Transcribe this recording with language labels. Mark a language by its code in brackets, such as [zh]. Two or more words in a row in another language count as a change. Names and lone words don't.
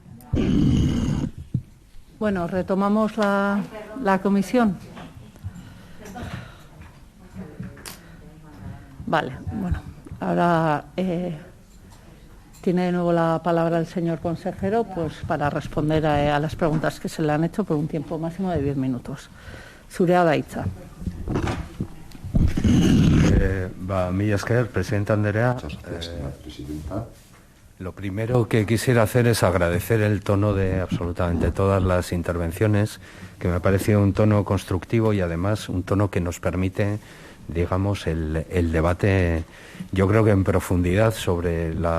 [es] Bueno, retomamos la comisión. Vale, bueno, ahora tiene de nuevo la palabra el señor consejero, pues para responder a las preguntas que se le han hecho por un tiempo máximo de 10 minutos. [eu] Zurea da hitza. Mila esker, presidenta Andrea. [es] Lo primero que quisiera hacer es agradecer el tono de absolutamente todas las intervenciones, que me ha parecido un tono constructivo y además un tono que nos permite, digamos, el debate, yo creo que en profundidad sobre